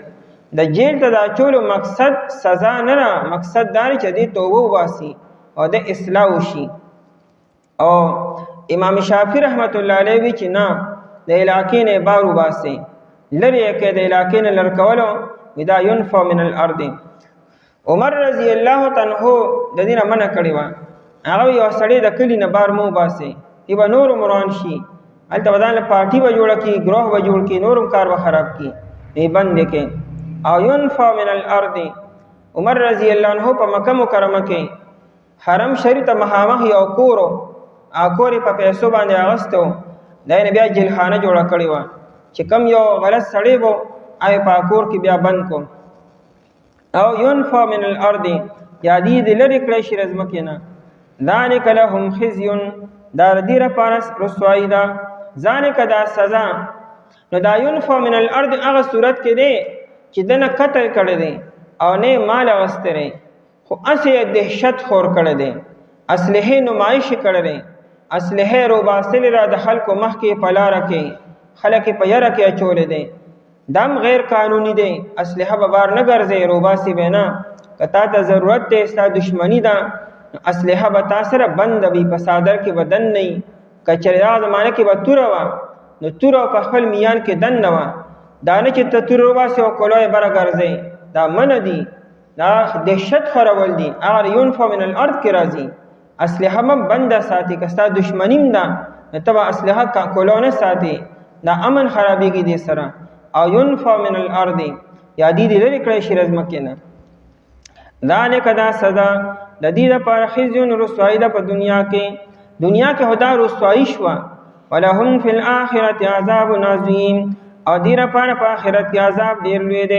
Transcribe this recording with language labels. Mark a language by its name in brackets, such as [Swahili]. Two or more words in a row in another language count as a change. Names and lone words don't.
[Pashto] د جیل ته د اچولو مقصد سزا نه ده، مقصد دا دی چې دې توبه وباسي او د اصلاح وشي. او امام شافعي [Arabic] رحمت الله علیه [Pashto] وی چې نه، د علاقې نه بار وباسي، لرې یې کوي، د علاقې نه لر کولو دا [Arabic] ينفع من الارض. [Pashto] عمر [Arabic] رضی الله عنه [Pashto] د دې نه منع کړې وه، هغه یو سړی د کلي نه بار مه وباسئ، ای به نور مران شي، هلته به ځان له پارټي به جوړه کړي، ګروه به جوړ کړي، نورم کار به خراب کړي، ای بند یې کړي. او [Arabic] ينفع من الارض، [Pashto] عمر [Arabic] رضی الله عنه [Pashto] په مکه مکرمه کې حرم شریف ته مخامخ یو کور و، هغه کور یې په پیسو باندې اخیستی و، دا یې بیا جیلخانه جوړه کړې وه چې کم یو غلط سړی به هغه په کور کې بیا بند کو. [Arabic] او ينفع من الارض، [Pashto] یا دې لرې کړی شي ځمکې نه. [Arabic] ذلک لهم خزي، [Pashto] دا دې لپاره رسوایي ده، ذلک دا سزا. نو دا [Arabic] ينفع من الارض [Pashto] هغه صورت کې دی چې دنه قتل کړی دی او نه مال اغوستی دی، خو هسې دهشت خور کړی دی، اسلحې نمایش کړی دی، اسلحې روباسلې را د خلکو مخکې په لاره کې خلک په یره کې اچولی دی. دم غیر قانوني دی، اسلحه به بار نه ګرځئ، روباسي به نه. که تا ته ضرورت دی، ستا دشمني ده، اسلحه به تا سره بند وي، په صادر کې به دن نه وي. که چېرې هغه زمانه کې به توره وه، نو توره په خپل میان کې دن نه وه. دا نه چې ته توره وباسې او کلو یې بره ګرځئ، دا منع دي، دا دهشت خورول دي. هغه [Arabic] ينفع من الارض [Pashto] کې راځي. اسلحه مه بنده ساتي، که ستا دشمني م ده نو ته به اسلحه کلو نه ساتي، دا امن خرابېږي دې سره. [Arabic] او ينفع من الارض، [Pashto] یا دې لرې کړی شي ځمکې نه. ذلک دا سزا د دې لپاره خزي رسوایي ده په دنیا کې، دنیا کې خدا رسوایي شوه. [Arabic] ولهم فی الاخرة عذاب عظیم، [Pashto] او دې لپاره په آخرت کې عذاب ډېر لوی دی.